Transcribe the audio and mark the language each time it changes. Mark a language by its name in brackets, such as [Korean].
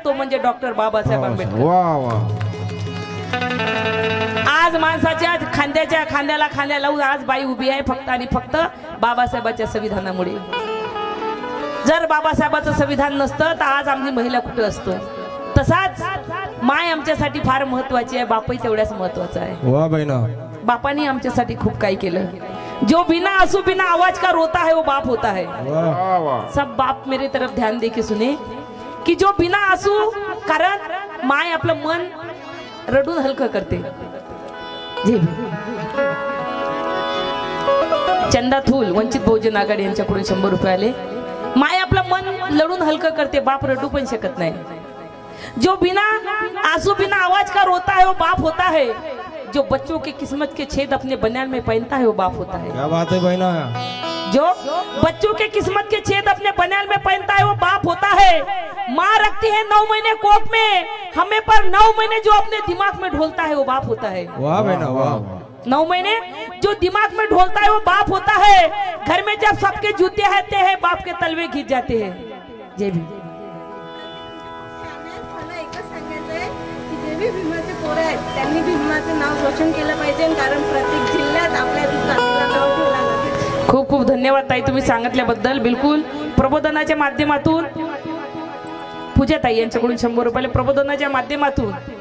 [Marathi] तो म्हणजे डॉक्टर बाबासाहेब आंबेडकर. आज माणसाच्या खांद्याच्या खांद्याला खांद्या लावून आज बाई उभी आहे फक्त आणि फक्त बाबासाहेबांच्या संविधानामुळे. जर बाबासाहेबांचं संविधान नसतं तर आज आमची महिला कुठे असतो. तसाच माय आमच्यासाठी फार महत्वाची आहे. बापही तेवढ्याच महत्वाचा आहे. वाह बहिणा. बापानी आमच्यासाठी खूप काही केलं. [Hindi] जो बिना आंसू बिना आवाज का रोता है वो बाप होता है. सब बाप मेरे तरफ ध्यान दे के सुने की जो बिना आंसू, [Marathi] कारण माय आपलं मन रडून हलकं करते. चंदा थूल वंचित बहुजन आघाडी यांच्याकडून 100 रुपये आले. माय आपलं मन लढून हलकं करते. बाप रडू पण शकत नाही. [Hindi] जो बिना आंसू बिना आवाज का रोता है वो बाप होता है. जो बच्चों की किस्मत के छेद अपने बनियान में पहनता है वो बाप होता है. क्या बात है बहना. जो बच्चों के किस्मत के छेद अपने बनियान में पहनता है वो बाप होता है. माँ रखती है 9 महीने कोख में हमें, पर 9 महीने जो अपने दिमाग में ढोलता है वो बाप होता है. वाह बहना वाह. 9 महीने जो दिमाग में ढोलता है वो बाप होता है. घर में जब सबके जूते रहते हैं बाप के तलवे खींच जाते हैं. [Marathi] जय भीम. मला एकच सांगायचं आहे की जे भी भीमाचे पोरं आहेत त्यांनी भीमाचं नाव रोशन केलं पाहिजे. कारण प्रत्येक जिल्ह्यात आपल्या जातीला नाव ठेवलं जाते. खूप खूप धन्यवाद ताई तुम्ही सांगितल्याबद्दल. बिलकुल प्रबोधनाच्या माध्यमातून पूजाताई यांच्याकडून 100 रुपये प्रबोधनाच्या माध्यमातून.